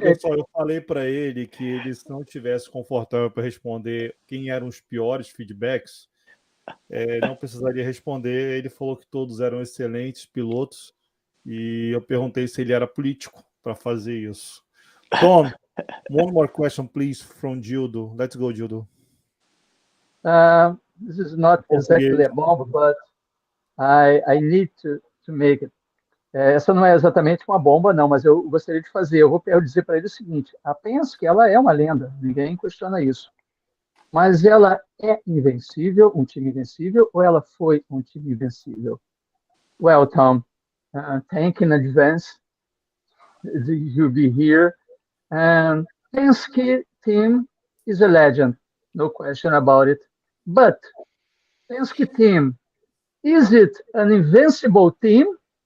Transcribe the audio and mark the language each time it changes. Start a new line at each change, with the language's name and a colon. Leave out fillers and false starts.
Portuguese: pessoal, eu falei para ele que ele, se não tivesse confortável para responder quem eram os piores feedbacks, não precisaria responder. Ele falou que todos eram excelentes pilotos e eu perguntei se ele era político para fazer isso.
English: Tom, one more question, please, from Gildo. Let's go, Gildo. This is not exactly a bomb, but I need to make it.
Portuguese: Essa não é exatamente uma bomba, não, mas eu gostaria de fazer. Eu vou dizer para ele o seguinte: a Penske, ela é uma lenda, ninguém questiona isso. Mas ela é invencível, um time invencível, ou ela foi um time invencível?
English: Well, Tom, thank you in advance. You'll be here. And Penske team is a legend, no question about it. But Penske team, is it an invincible team?